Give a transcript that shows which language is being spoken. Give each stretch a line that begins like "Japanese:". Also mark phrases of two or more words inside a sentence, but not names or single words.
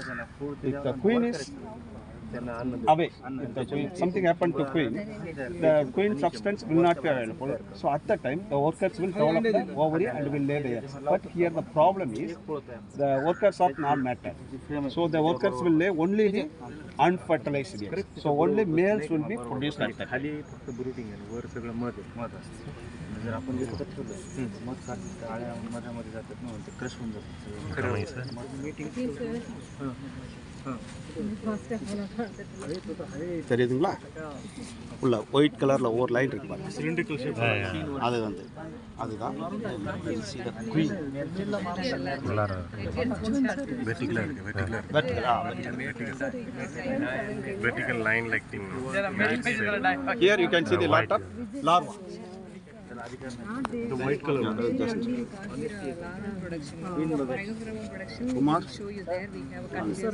English: If the queen is away, if the queen, something happened to queen, the queen substance will not be available. So at that time, the workers will develop the ovary and will lay the eggs. But here the problem is the workers are non-matter. So the workers will lay only the unfertilized eggs. So only males will be produced at that time.
Marathi: जर आपण विकत ठेवलं मग आळ्या मधामध्ये जातात ना ते क्रश होऊन जातं
Tamil: தெரியுதுங்களா? உள்ள ஒயிட் கலரில் ஒரு லைன் இருக்கு பாருங்க.
English: cylindrical shape.
Tamil: அது வந்து அதுதான் குயின்.
English: Vertical line like thing. Here you can see the lot of larva. The white color one. Kumar, show you there. We have a continuous